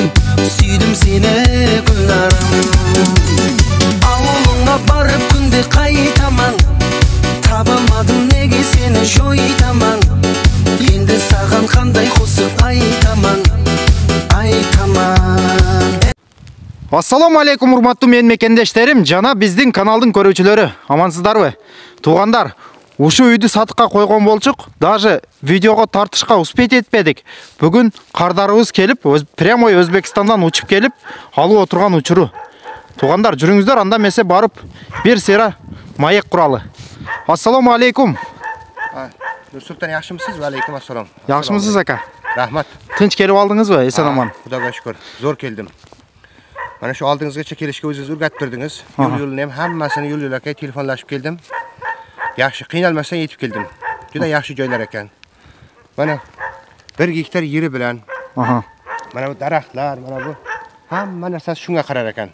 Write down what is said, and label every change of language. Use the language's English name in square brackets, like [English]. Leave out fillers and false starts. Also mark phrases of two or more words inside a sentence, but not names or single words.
[Kazakh] Сүйдім сені гүлнарам. Ауылыңа барып күнде қайтаман, табамадым неге сені жойтаман. Енді саған қандай қосып айтаман, айтаман. [Kyrgyz] Ассаламу алейкум, урматтуу менин мекендештерим, жана биздин каналдын көрүүчүлөрү. Амансыздарбы? Туугандар, ушу үйдү сатыкка койгон болчук, даже видеого тартышка успеть этпедик. Бүгүн кардарыбыз келип, прямой Өзбекстандан учуп келип, алып отурган учуру. Туугандар, жүрүңүздөр, анда эмесе барып, бир сыйра маек куралы. Ассаламу алейкум. Нурсултан, [Uzbek] yaxshimisiz? Va alaykum assalom. Yaxshimisiz aka? Rahmat. [Kyrgyz] Tinch kelip aldыңызбы? Эсен аман. [Uzbek] Xudoga shukr. Zo'r keldim. Mana shu oldingizgacha kelishga o'zingiz o'rgattirdingiz. Yo'l-yo'lni ham hammasini yo'l-yo'lakay telefonlashib keldim. Yaxshi, qiynalmasdan yetib keldim. Juda yaxshi joylar ekan. Mana 1 gektar yeri bilan, mana bu daraxtlar, mana bu hamma narsasi shunga qarar ekan.